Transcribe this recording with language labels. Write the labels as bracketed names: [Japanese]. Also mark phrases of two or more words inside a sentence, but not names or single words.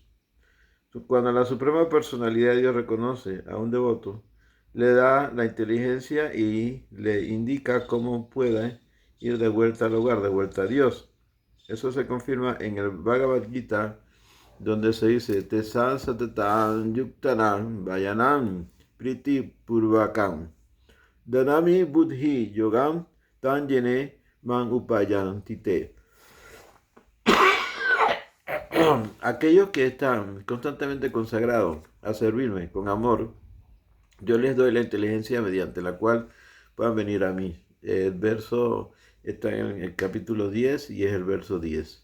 [Spanish] Cuando la Suprema Personalidad de Dios reconoce a un devoto, le da la inteligencia y le indica cómo puede ir de vuelta al hogar, de vuelta a Dios. Eso se confirma en el Bhagavad Gita, donde se dice: [Sanskrit] Tesan satatan yuktanam vayanam priti purvakam danami buddhi yogam tanjene man upayantite. [Spanish] Aquellos que están constantemente consagrados a servirme con amor, yo les doy la inteligencia mediante la cual puedan venir a mí. El verso está en el capítulo 10 y es el verso 10.